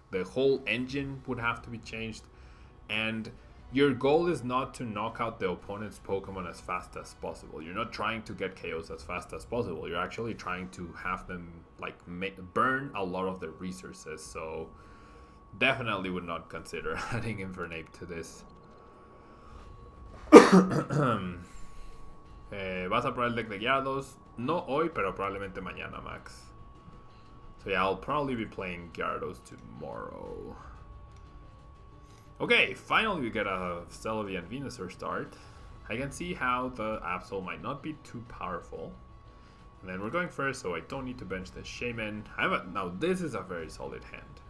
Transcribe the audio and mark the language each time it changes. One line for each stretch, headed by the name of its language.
English: The whole engine would have to be changed, and your goal is not to knock out the opponent's Pokemon as fast as possible. You're not trying to get KOs as fast as possible. You're actually trying to have them like burn a lot of their resources. So definitely would not consider adding Infernape to this.
Spanish: ¿Vas a probar el deck de Gyarados? No hoy, pero probablemente mañana, Max.
English: So yeah, I'll probably be playing Gyarados tomorrow. Okay, finally we get a Celebi and Venusaur start. I can see how the Absol might not be too powerful. And then we're going first, so I don't need to bench the Shaman. Now this is a very solid hand.